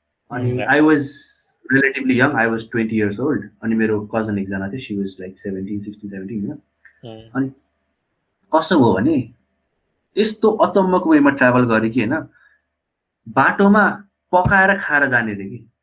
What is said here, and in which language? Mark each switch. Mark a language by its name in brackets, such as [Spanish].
[English] अनि I was relatively young, I was 20 years old। [Nepali] अनि मेरो कजन एकजना थियो, [English] she was like [Nepali] 17, 16, 17 होइन। अनि कस्तो भयो भने यस्तो अचम्मको वेमा ट्राभल गरेँ कि होइन, बाटोमा पकाएर खाएर जाने रे कि।